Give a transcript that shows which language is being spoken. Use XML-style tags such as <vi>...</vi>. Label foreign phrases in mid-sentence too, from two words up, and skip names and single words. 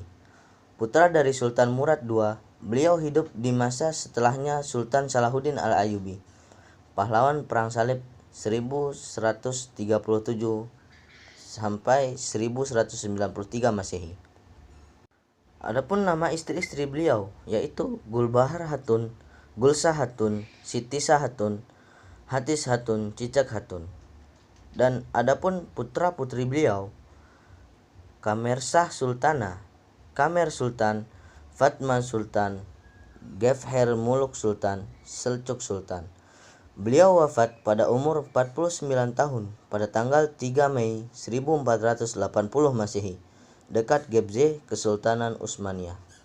<id>Putra dari Sultan Murad II, beliau hidup di masa setelahnya Sultan Salahuddin Al-Ayyubi, pahlawan Perang Salib 1137 sampai 1193 Masehi. Adapun nama istri-istri beliau yaitu Gulbahar Hatun, Gulsah Hatun, Sitisah Hatun, Hatis Hatun, Cicak Hatun. Dan adapun putra-putri beliau, Kamersah Sultana, Kamer Sultan, Fatma Sultan, Gefher Muluk Sultan, Seljuk Sultan. Beliau wafat pada umur 49 tahun pada tanggal 3 Mei 1480 Masehi, dekat Gebze, Kesultanan Utsmaniyah.</id>